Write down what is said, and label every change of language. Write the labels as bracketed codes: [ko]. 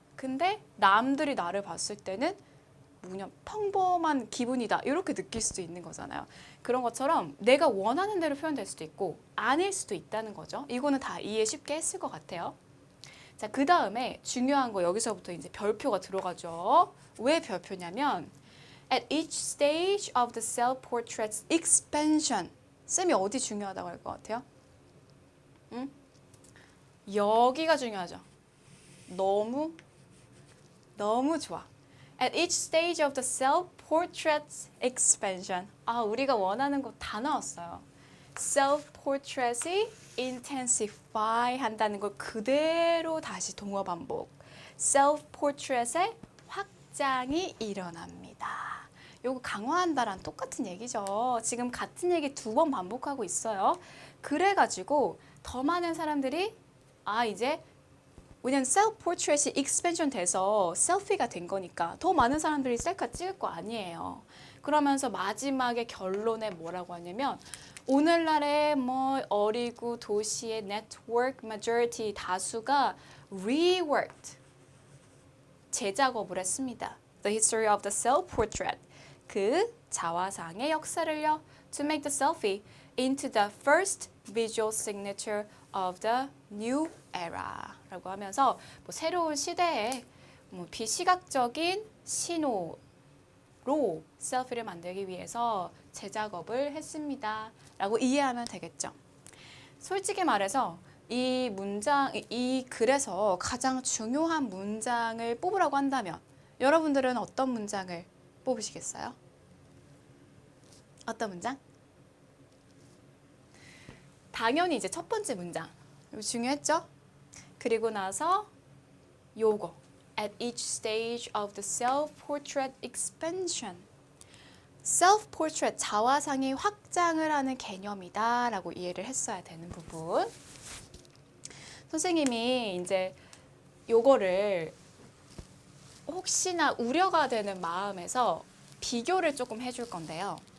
[ko] 근데 남들이 나를 봤을 때는 그냥 평범한 기분이다. 이렇게 느낄 수도 있는 거잖아요. 그런 것처럼 내가 원하는 대로 표현될 수도 있고 아닐 수도 있다는 거죠. 이거는 다 이해 쉽게 했을 것 같아요. 자, 그 다음에 중요한 거 여기서부터 이제 별표가 들어가죠. 왜 별표냐면 [en] at each stage of the self-portrait's expansion. [ko] 쌤이 어디 중요하다고 할 것 같아요? 응? 여기가 중요하죠. 너무 좋아. [en] At each stage of the self-portrait's expansion. [ko] 우리가 원하는 거 다 나왔어요. self-portrait이 intensify 한다는 걸 그대로 다시 동어 반복. self-portrait의 확장이 일어납니다. 요거 강화한다랑 똑같은 얘기죠. 지금 같은 얘기 2번 반복하고 있어요. 그래가지고 더 많은 사람들이 이제 왜냐면 self-portrait이 expansion 돼서 셀피가 된 거니까 더 많은 사람들이 셀카 찍을 거 아니에요. 그러면서 마지막에 결론에 뭐라고 하냐면 오늘날의 어리고 도시의 network majority 다수가 reworked 재작업을 했습니다. [en] The history of the self-portrait [ko] 그 자화상의 역사를요 [en] to make the selfie into the first visual signature of the new era [ko] 라고 하면서 새로운 시대에 비시각적인 신호로 셀피를 만들기 위해서 재작업을 했습니다 라고 이해하면 되겠죠. 솔직히 말해서 이 글에서 가장 중요한 문장을 뽑으라고 한다면 여러분들은 어떤 문장을 뽑으시겠어요? 어떤 문장? 당연히 이제 첫 번째 문장. 이거 중요했죠? 그리고 나서 요거. [en] At each stage of the self-portrait expansion. [ko] self-portrait, 자화상이 확장을 하는 개념이다 라고 이해를 했어야 되는 부분. 선생님이 이제 요거를 혹시나 우려가 되는 마음에서 비교를 조금 해줄 건데요.